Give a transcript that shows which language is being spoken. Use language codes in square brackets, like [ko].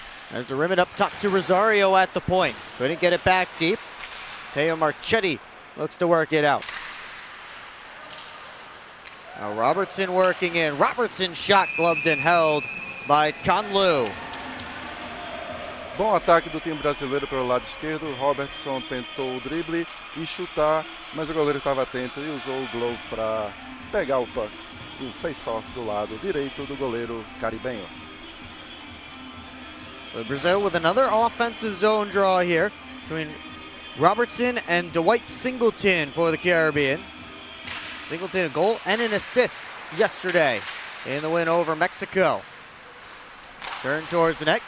[en] There's the rim it up top to Rosario at the point. Couldn't get it back deep. Teo Marchetti looks to work it out. Now Robertson working in. Robertson shot gloved and held by Conlu. [pt] Bom ataque do time brasileiro pelo lado esquerdo. Robertson tentou o drible e chutar, mas o goleiro estava atento e usou o glove para pegar o puck. E o face-off do lado direito do goleiro caribenho. [en] Brazil with another offensive zone draw here between Robertson and Dwight Singleton for the Caribbean. Singleton a goal and an assist yesterday in the win over Mexico. Turn towards the net.